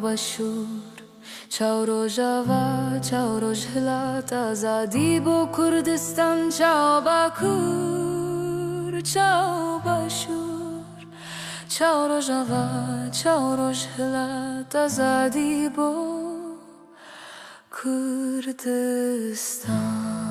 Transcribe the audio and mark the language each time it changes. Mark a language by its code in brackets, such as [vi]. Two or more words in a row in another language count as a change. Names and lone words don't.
[ku] باشور چاو روژاوا چاو روژهلات آزادی با کردستان چاو باکور چاو باشور چاو روژاوا چاو روژهلات آزادی با کردستان